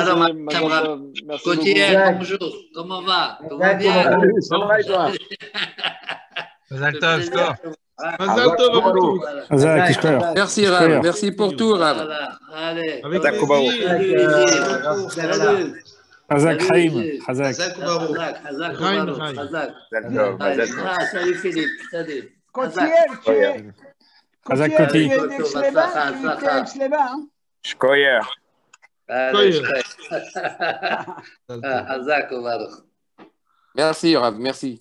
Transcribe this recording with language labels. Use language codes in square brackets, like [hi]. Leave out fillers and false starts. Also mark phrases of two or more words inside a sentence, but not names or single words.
[fr] Gauthier, bonjour. Comment va? Tout va bien? Ça va et toi? [he] מזל טוב, score. מזל טוב [fr] à vous tous. Merci, Rav. Merci pour tout, Rav. Allez. Avec plaisir. Salut. [he] חזק חיים. חזק. [fr] Salut Philippe. Salut. Gauthier, [he] Hazak [fr] tu Koti. es d'Aix-les-Bains, hein? [yi] Shkoyer. [he] חזק ברוך. [fr] Merci, Rav. Merci.